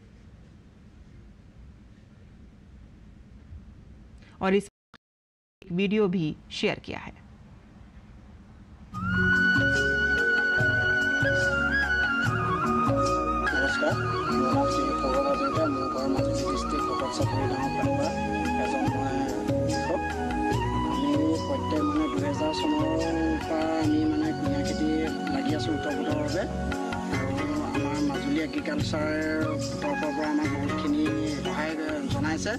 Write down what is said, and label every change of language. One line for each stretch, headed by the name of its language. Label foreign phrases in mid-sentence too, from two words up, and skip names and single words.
Hindi: और इस वीडियो भी शेयर किया है। नमस्कार, मैं
Assamese: श्री खबर हाजरिका মোৰ ঘৰ মাজুলী ডিষ্ট্ৰিক্ট কটক চাপৰি গাঁৱৰ পৰা এজন কৃষক। আমি প্ৰত্যেক 2000 চনৰ পৰা আমি কুঁহিয়াৰ খেতি লাগি আছোঁ ওতঃপ্ৰোতভাৱে। আৰু আমাৰ মাজুলী এগ্ৰিকালচাৰৰ তৰফৰ পৰা আমাক বহুতখিনি সহায় জনাইছে।